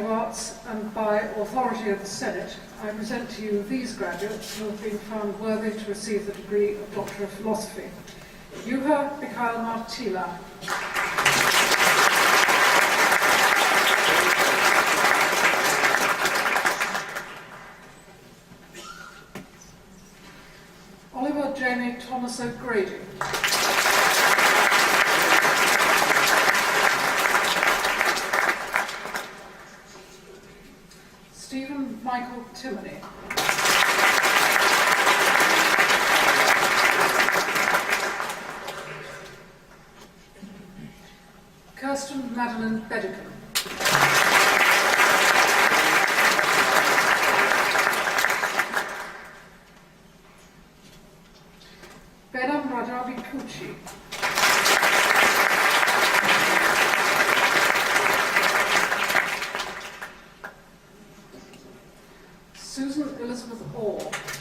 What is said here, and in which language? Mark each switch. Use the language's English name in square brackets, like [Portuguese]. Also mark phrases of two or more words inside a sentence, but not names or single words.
[English] Arts and by authority of the Senate, I present to you these graduates who have been found worthy to receive the degree of Doctor of Philosophy. Juha Mikael Martila. Oliver Jamie Thomas O'Grady. Stephen Michael Timoney. Kirsten Madeline Bedickham. Benham Rajavi Pucci. Susan Elizabeth Orr.